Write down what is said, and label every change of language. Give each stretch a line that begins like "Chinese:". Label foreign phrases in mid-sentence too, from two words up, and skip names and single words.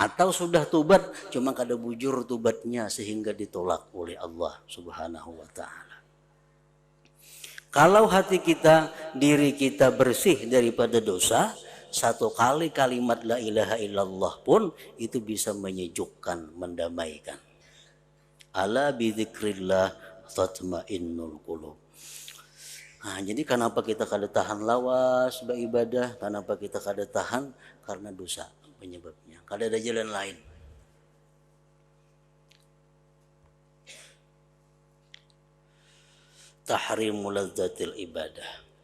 Banjar: Atau sudah tubat cuma kada bujur tubatnya sehingga ditolak oleh
Arabic: الله سبحانه وتعالى.
Indonesian: Kalau hati kita, diri kita bersih daripada dosa, satu kali kalimat
Arabic: لا إله إلا الله
Indonesian: pun itu bisa menyejukkan, mendamaikan.
Arabic: ألا بذكر الله تطمئن القلوب.
Banjar: Nah, jadi kenapa kita kada tahan lawas beribadah? Kenapa kita kada tahan?
Indonesian: Karena dosa penyebabnya.
Banjar: Kada ada jalan lain.
Arabic: تحريم لذة العبادة.